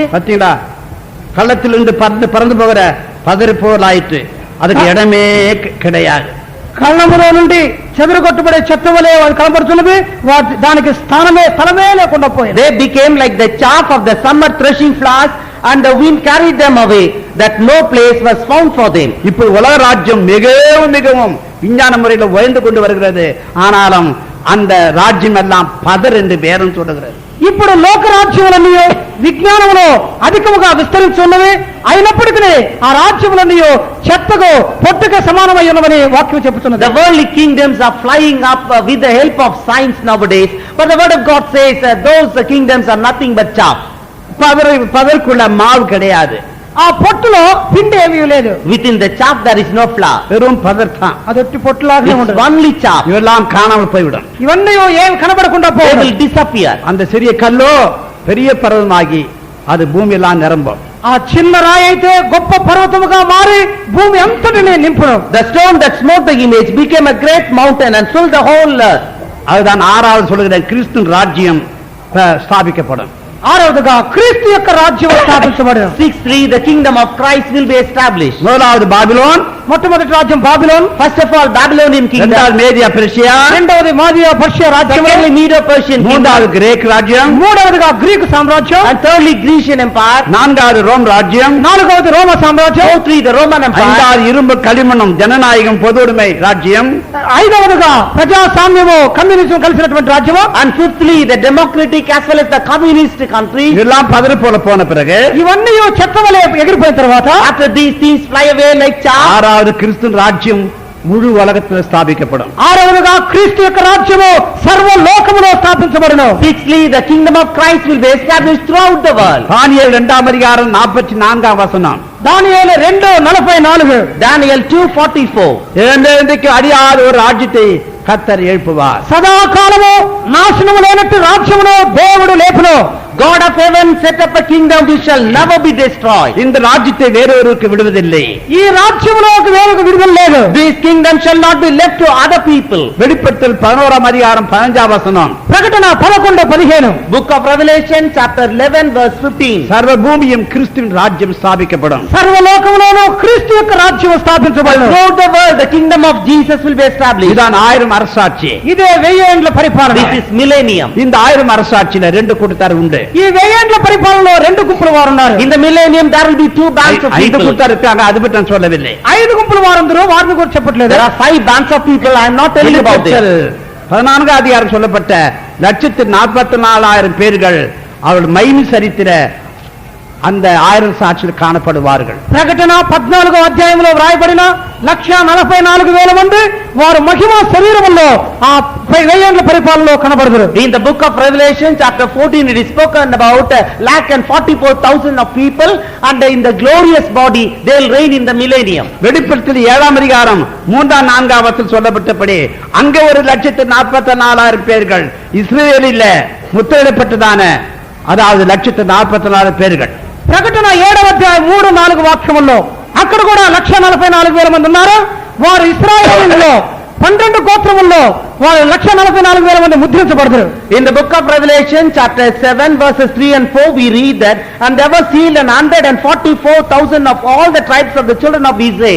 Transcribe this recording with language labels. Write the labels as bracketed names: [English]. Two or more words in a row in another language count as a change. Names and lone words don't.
[Tamil] பாத்தீங்களா, கள்ளத்திலிருந்து பறந்து போகிற பதறு போல் ஆயிற்று. அதுக்கு இடமே கிடையாது. [Telugu] కళ్ళములో నుండి చెదరగొట్టబడే చెత్త వలె అది కనబడుతున్నది. దానికి స్థలమే లేకుండా పోయింది. [English] They became like the chaff of the summer threshing floors and the wind carried them away, that no place was found for them. [Tamil] இப்போ உலக ராஜ்யம் மிகவும் மிகவும் விஞ்ஞான முறையில் உயர்ந்து கொண்டு வருகிறது. ஆனாலும் அந்த ராஜ்யம் எல்லாம் பதர் என்று பேரும் சொல்லுகிறது. [Telugu] ఇప్పుడు లోకరాజ్యములన్నీ విజ్ఞానములో అధికముగా విస్తరించున్నవి. అయినప్పటికీ ఆ రాజ్యములన్నీ చెత్తకు పొట్టుకు సమానమై ఉన్నవని వాక్యం చెబుతున్నది. [English] The worldly kingdoms are flying up with the help of science nowadays, but the word of God says those kingdoms are nothing but chaff. [Tamil] பதற்குள்ள மாவு கிடையாது. [Telugu] ఆ పొట్టులో పిండి ఏమీ లేదు. [English] Within the chaff there is no flour. [Tamil] வெறும் பதர்தான். [Telugu] అది ఒట్టి పొట్టులాగానే [English] It's [Telugu] ఉండదు. [English] only chaff. [Tamil] இவெல்லாம் காணாமல் போய்விடும். [Telugu] ఇవన్నీ ఏమి కనబడకుండా [English] They [Telugu] పోవు. [English] will disappear. [Tamil] அந்த சிறிய கல்லோ பெரிய பர்வதமாகி அது பூமியெல்லாம் நிரம்பும். [Telugu] ఆ చిన్న రాయి అయితే గొప్ప పర్వతముగా మారి భూమి అంతటిని నింపును. [English] The stone that smote the image became a great mountain and filled the whole earth. [Tamil] அதுதான் ஆறாவது சொல்லுகிற கிறிஸ்துவின் ராஜ்யம் ஸ்தாபிக்கப்படும். [Telugu] ఆరవదిగా క్రీస్తు యొక్క రాజ్యం స్థాపించబడును. [English] 6:3 the kingdom of Christ will be established. [Tamil] முதலாவது பாபிலோன், [Telugu] మొట్టమొదటి రాజ్యం బాబిలోన్, [English] First of all Babylonian kingdom. [Tamil] இரண்டாவது மேதியா பெர்ஷியா, [Telugu] రెండవది మాదియా పర్షియా రాజ్యం, [English] Secondly Medo-Persian kingdom. [Tamil] மூன்றாவது கிரேக் ராஜ்யம், [Telugu] మూడవదిగా గ్రీకు సామ్రాజ్యం, [English] And thirdly Grecian empire. [Tamil] நான்காவது ரோம் ராஜ்யம், [Telugu] నాలుగవది రోమ సామ్రాజ్యం, [English] Fourthly the Roman empire. [Tamil] ஐந்தாவது இரும்பு களிமண்ணும் ஜனநாயகம் பொதுவுடைமை ராஜ்யம், [Telugu] ఐదవదిగా ప్రజాస్వామ్యము కమ్యూనిజం కలిసినటువంటి రాజ్యము, [English] And fifthly the democratic as well as the communist country. [Tamil] இதெல்லாம் பதறு போல போன பிறகு [Telugu] ఇవన్నీ చెత్తవలే ఎగిరిపోయిన తర్వాత [English] After these things fly away like chaff. [Tamil] ஆறாவது கிறிஸ்துவின் ராஜ்யம் முழு உலகத்தில் ஸ்தாபிக்கப்படும். [Telugu] ఆరవదిగా క్రీస్తు యొక్క రాజ్యము సర్వ లోకములో స్థాపించబడును. [English] Sixthly the kingdom of Christ will be established throughout the world. [Tamil] தானியேல் 2ஆம் அதிகாரம் 44ஆம் வசனம். [Telugu] దానియేలు 2:44. [English] Daniel 2:44. [Tamil] என்றென்றைக்கு அழியாத ஒரு ராஜ்யத்தை கர்த்தர் எழுப்புவார். [Telugu] సదాకాలము నాశనము లేనట్టు రాజ్యమును దేవుడు లేపును. [English] God of heaven set up a kingdom which shall never be destroyed. [Tamil] இந்த ராஜ்யத்தை வேறொருவருக்கு விடுவதில்லை. [Telugu] ఈ రాజ్యములోకి వేరొక విడుదల లేదు. [English] This kingdom shall not be left to other people. [Tamil] வெளிப்படுத்தல் 11ஆம் அதிகாரம் 15ஆம் வசனம். [Telugu] ప్రకటన 11:15. [English] Book of Revelation chapter 11 verse 15. [Tamil] சர்வ பூமியும் கிறிஸ்துவின் ராஜ்யம் ஸ்தாபிக்கப்படும். [Telugu] సర్వలోకములోనూ క్రీస్తు యొక్క రాజ్యం స్థాపించబడును. [English] Throughout the world the kingdom of Jesus will be established. [Tamil] இதான் 1000 அரசாட்சி. [Telugu] ఇదే 1000 ఏండ్ల పరిపాలన. [English] This is millennium. [Tamil] இந்த 1000 அரசாட்சியில ரெண்டு கூட்டத்தார் உண்டு. [Telugu] ఈ 1000 ఏండ్ల పరిపాలనలో రెండు గుంపుల వారు ఉన్నారు. [English] In the millennium there will be two bands of 5 people. [Tamil] கூட்டத்தார் இருக்காங்க, அது பற்றி நான் சொல்லவில்லை. [Telugu] 5 గుంపుల వారందరూ వారిని కూడా చెప్పట్లేదు. [English] There are 5 bands of people. I am not telling about this. [Tamil] 14ஆம் அதிகாரம் சொல்லப்பட்ட 144,000 பேர்கள் அவர்கள் மைனி சரித்திர அந்த 1000 சாட்சியில் காணப்படுவார்கள். [Telugu] ప్రకటన 14వ అధ్యాయంలో వ్రాయబడిన 144,000 మంది వారు మహిమ శరీరములో ఆ 1000 ఏండ్ల పరిపాలనలో కనబడదురు. [English] In the book of Revelation chapter 14 it is spoken about 144,000 of people, and in the glorious body they will reign in the millennium. [Tamil] வெளிப்படுத்தல் 7ஆம் அதிகாரம் 3ஆம் 4ஆம் வசனத்தில் சொல்லப்பட்டபடி அங்கே ஒரு 144,000 பேர்கள் இஸ்ரவேலில் முத்திரையிடப்பட்டதான, அதாவது 144,000 பேர்கள். [Telugu] ప్రకటన 7వ అధ్యాయం 3-4 వాక్యముల్లో అక్కడ కూడా 144,000 మంది ఉన్నారు. వారు ఇశ్రాయేలులో 12 గోత్రముల్లో వారు 144,000 మంది ముద్రించబడతారు. [English] In the book of Revelation chapter 7 verses 3 and 4 we read that, and there were sealed 144,000 of all the tribes of the children of Israel.